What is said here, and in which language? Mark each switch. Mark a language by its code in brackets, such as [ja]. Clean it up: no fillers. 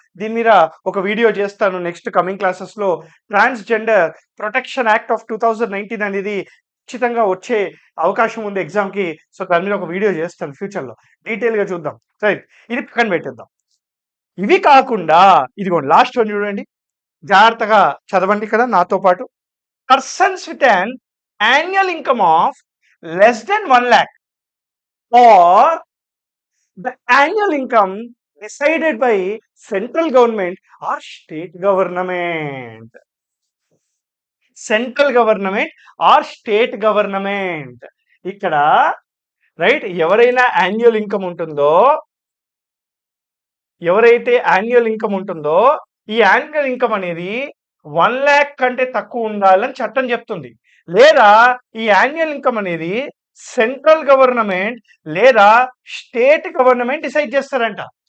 [te] దీని మీద ఒక వీడియో చేస్తాను నెక్స్ట్ కమింగ్ క్లాసెస్ లో. ట్రాన్స్జెండర్ ప్రొటెక్షన్ యాక్ట్ ఆఫ్ 2019 అనేది ఖచ్చితంగా వచ్చే అవకాశం ఉంది ఎగ్జామ్ కి. సో దాని మీద ఒక వీడియో చేస్తాను ఫ్యూచర్ లో, డీటెయిల్ గా చూద్దాం, రైట్? ఇది పక్కన పెట్టేద్దాం. ఇవి కాకుండా ఇదిగోండి లాస్ట్ వన్ చూడండి, జాగ్రత్తగా చదవండి ఇక్కడ నాతో పాటు. [en] Persons with an annual income of less than 1 lakh or the annual income decided by central government or state government. Central government or state government. [te] ఇక్కడ రైట్, ఎవరైనా యాన్యువల్ ఇన్కమ్ ఉంటుందో, ఎవరైతే యాన్యువల్ ఇన్కమ్ ఉంటుందో, ఈ యాన్యువల్ ఇన్కమ్ అనేది 1 lakh కంటే తక్కువ ఉండాలని చట్టం చెప్తుంది. లేదా ఈ యాన్యువల్ ఇన్కమ్ అనేది సెంట్రల్ గవర్నమెంట్ లేదా స్టేట్ గవర్నమెంట్ డిసైడ్ చేస్తారంట.